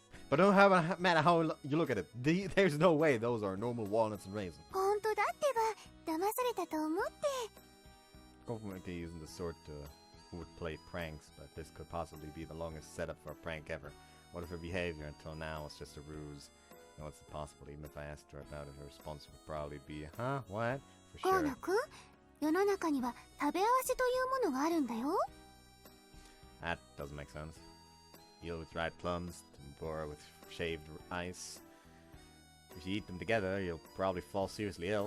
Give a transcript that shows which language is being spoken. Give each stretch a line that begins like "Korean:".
English: But no matter how you look at it, there's no way those are normal walnuts and raisins.
Japanese: 本当だってば、騙されたと思って。
English: Kofumoki isn't the sort who would play pranks, but this could possibly be the longest setup for a prank ever. What if her behavior until now was just a ruse? You know, it's impossible. Even if I asked her about it, her response would probably be, huh? What? For
Japanese: 河
English: sure.
Japanese: 野くん、世の中には食べ合わせというものがあるんだよ。
English: That doesn't make sense. Eel with dried plums, tempura with shaved ice. If you eat them together, you'll probably fall seriously ill.